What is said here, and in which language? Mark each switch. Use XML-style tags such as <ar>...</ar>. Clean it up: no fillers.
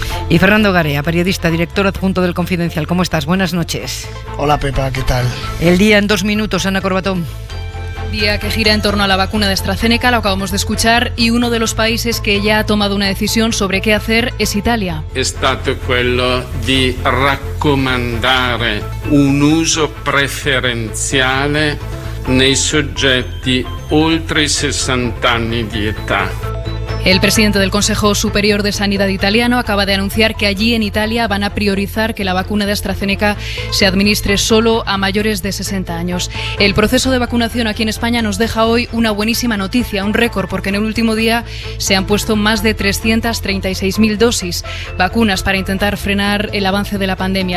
<es>Y Fernando Garea, periodista, director adjunto del Confidencial. ¿Cómo estás? Buenas noches. Hola, Pepa, ¿qué tal? El día en 2 minutos, Ana Corbatón. Día que gira en torno a la vacuna de AstraZeneca, lo acabamos de escuchar, y uno de los países que ya ha tomado una decisión sobre qué hacer es Italia.</es> <it>È stato quello di raccomandare un uso preferenziale nei soggetti oltre i 60 anni di età.</it> <es>El presidente del Consejo Superior de Sanidad italiano acaba de anunciar que allí en Italia van a priorizar que la vacuna de AstraZeneca se administre solo a mayores de 60 años. El proceso de vacunación aquí en España nos deja hoy una buenísima noticia, un récord, porque en el último día se han puesto más de 336.000 dosis, vacunas para intentar frenar el avance de la pandemia.</es>